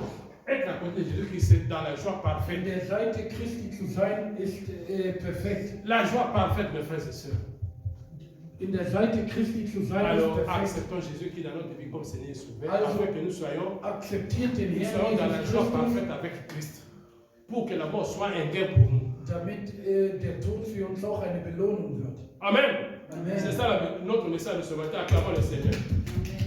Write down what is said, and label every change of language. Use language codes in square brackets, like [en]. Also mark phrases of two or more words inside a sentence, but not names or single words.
[fr] Être à côté de Jésus-Christ, c'est dans la joie parfaite. [de] An der Seite Christi zu sein, ist perfekt. [fr] La joie parfaite, mes frères et sœurs. [de] In der Seite Christi zu sein, [fr] alors, [de] ist perfekt. [fr] acceptons Jésus qui est dans notre vie comme Seigneur et Sauveur, afin que nous soyons dans la joie parfaite avec Christ, pour que la mort soit un gain pour nous. [de] Damit der Tod für uns auch eine Belohnung wird. [fr] Amen. Amen. C'est ça notre message de ce matin. Acclamons le Seigneur.